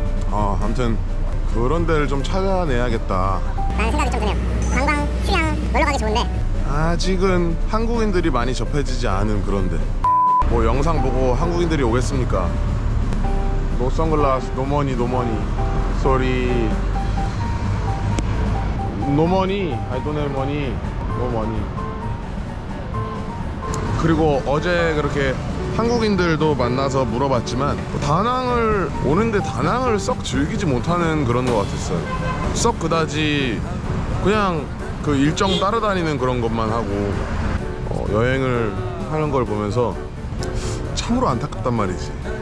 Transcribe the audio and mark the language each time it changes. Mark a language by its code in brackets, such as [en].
[ko] 아무튼 그런 데를 좀 찾아내야겠다 라는 생각이 좀 드네요. 관광, 휴양, 놀러 가기 좋은데 아직은 한국인들이 많이 접해지지 않은 그런데 뭐 영상 보고 한국인들이 오겠습니까? 노 선글라스, 노머니 쏘리 노머니 [en] I don't have money no money. [ko] 그리고 어제 그렇게 한국인들도 만나서 물어봤지만 다낭을 오는데 다낭을 썩 즐기지 못하는 그런 것 같았어요. 썩 그다지 그냥 그 일정 따라다니는 그런 것만 하고 여행을 하는 걸 보면서 참으로 안타깝단 말이지.